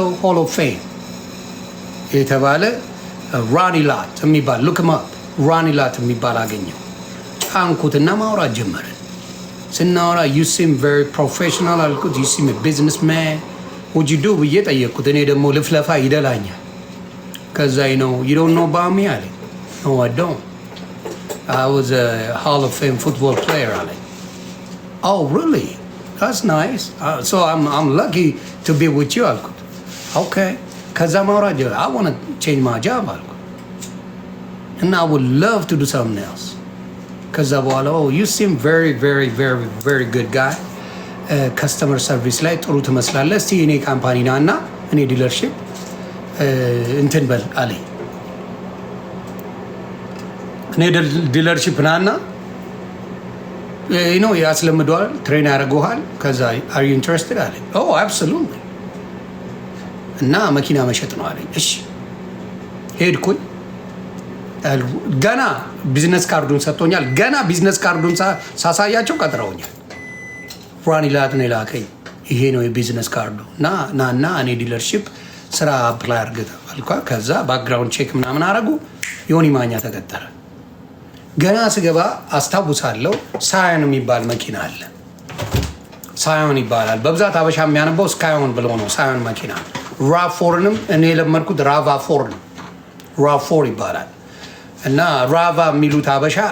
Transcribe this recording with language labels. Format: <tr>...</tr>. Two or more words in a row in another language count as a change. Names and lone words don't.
<am>ሆል ኦፍ ፌም የተባለ ራኒ ላት የሚባል ራኒ ላት የሚባል አገኘው። ጫንኩትና ማውራት ጀመርን። ስናወራ</am> <en>you seem very professional</en> <am>አልኩት።</am> <en>you seem business man what you do</en> <am>ብዬ ጠየቅኩት። እኔ ደግሞ ልፍለፋ ይደላኛል። ከዛ ነው</am> <en>you don't know about me</en> <am>አለኝ።</am> <en>no I don't I was a Hall of Fame football player</en> <am>አለኝ።</am> <en>Oh really? That's nice. So I'm lucky to be with you አልኩት። Okay.</en> <am>ከዛ ማውራት ጀመረ።</am> <en>I want to change my job አልኩት። And I would love to do something else.</en> <am>ከዛ በኋላ</am> <en>you seem very good guy. customer service</en> <am>ላይ ጥሩ ትመስላለህ። እስቲ እኔ ካምፓኒ ና እና እኔ ዲለርሺፕ እንትን በል አለኝ። እኔ ዲለርሺፕ ና እና ያስለምደዋል፣ ትሬን ያደርገዋል። ከዛ</am> <en>are you interested</en> <am>አለኝ።</am> <en>Oh absolutely.</en> <am>እና መኪና መሸጥ ነው አለኝ። እሺ ሄድኩኝ። ገና ቢዝነስ ካርዱን ሰጥቶኛል። ገና ቢዝነስ ካርዱን ሳሳያቸው ቀጥረውኛል። ራኒ ላት ነው የላከኝ። ይሄ ነው የቢዝነስ ካርዱ እና እኔ ዲለርሺፕ ስራ አፕላይ አድርገህ አልኳ። ከዛ</am> <en>background check</en> <am>ምናምን አረጉ። ዮኒ ማኛ ተቀጠረ። ገና ስገባ አስታውሳለሁ፣ ሳዮን የሚባል መኪና አለ። ሳዮን ይባላል። በብዛት አበሻ የሚያነበው ስካዮን ብለው ነው። ሳዮን መኪና ራፎርንም እኔ የለመድኩት ራቫፎር ነው። ራፎር ይባላል። እና ራቫ የሚሉት አበሻ</am>